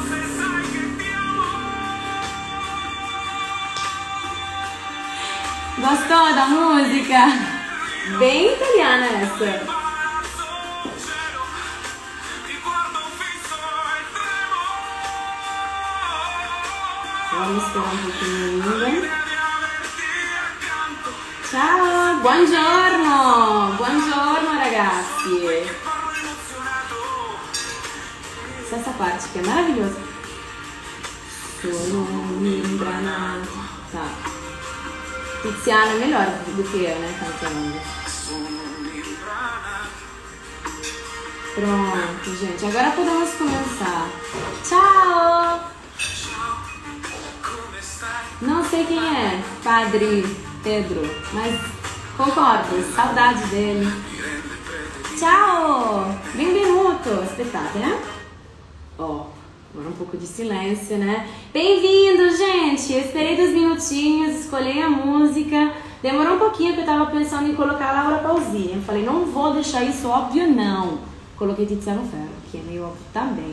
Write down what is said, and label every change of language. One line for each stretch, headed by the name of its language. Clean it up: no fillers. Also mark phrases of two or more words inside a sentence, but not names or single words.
Portuguese: Gostou da música? Bem italiana essa. Vamos esperar um pouquinho ainda.
Italian: Ciao, buongiorno! Buongiorno ragazzi!
Portuguese: Essa parte que é maravilhosa.
Italian: Sono imbranato. Tá.
Portuguese: Tiziana é melhor do que eu, né, cantando. Pronto, gente. Agora podemos começar. Tchau! Não sei quem é, Padre Pedro, mas concordo, saudade dele.
Italian: Ciao! Benvenuto! Aspettate,
Portuguese: né? Ó, agora um pouco de silêncio, né? Bem-vindo, gente! Eu esperei 2 minutinhos, escolhi a música. Demorou um pouquinho porque eu tava pensando em colocar a Laura Pausini. Eu falei, não vou deixar isso óbvio, não. Coloquei Tiziano Ferro, que é meio óbvio também.